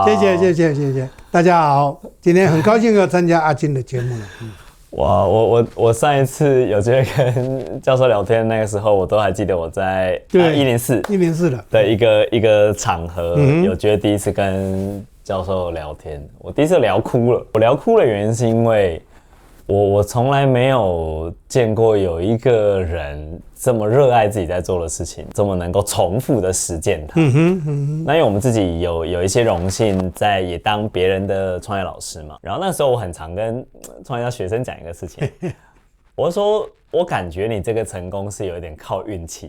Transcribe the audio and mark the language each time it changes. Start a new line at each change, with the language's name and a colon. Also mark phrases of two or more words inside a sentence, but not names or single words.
Chinese: 謝謝，大家好，今天很高興要參加阿金的節目了。我上一次有機會跟教授聊天，那個時候我都還記得我在104的一個場合，有覺得第一次跟教授聊天，我第一次聊哭了。我聊哭的原因是因為我從來沒有見過有一個人這麼熱愛自己在做的事情，這麼能夠重複的實踐它。那因為我們自己有一些榮幸，在也當別人的創業老師嘛。然後那時候我很常跟創業家學生講一個事情，我說我感覺你這個成功是有一點靠運氣。